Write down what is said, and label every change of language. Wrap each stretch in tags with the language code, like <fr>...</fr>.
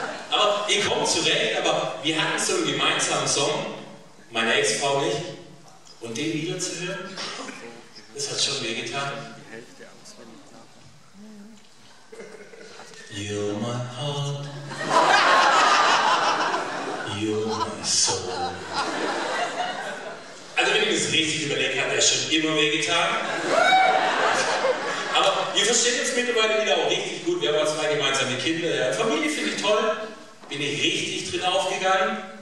<de>Aber ihr kommt zurecht, aber wir hatten so einen gemeinsamen Song, meine Ex-Frau nicht, und den wieder zu hören, das hat schon wehgetan.</de> <en>You're my heart, you're my soul.</en> <de>Also wenn ich das richtig überlegt, hat er schon immer wehgetan. Aber wir verstehen uns mittlerweile wieder auch richtig gut. Wir haben auch 2 gemeinsame Kinder. Ja. Familie finde ich toll. Bin ich richtig drin aufgegangen.</de>